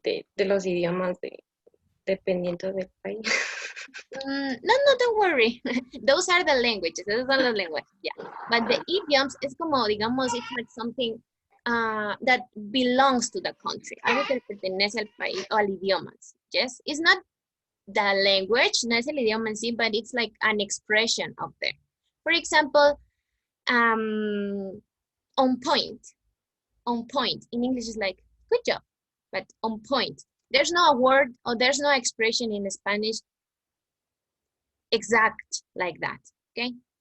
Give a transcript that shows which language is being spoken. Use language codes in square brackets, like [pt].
[es] De los idiomas dependiendo del país. [en] No, don't worry. Those are the languages. Those are the languages, yeah. But the idioms is [es] como, digamos, [en] it's like something that belongs to the country. [es] Algo que pertenece al país o al idioma. [en] Yes, it's not the language, [es] no es el idioma en sí, [en] but it's like an expression of there. For example, on point. On point. In English is like, good job, but on point. There's no word or there's no expression in Spanish exact like that, okay?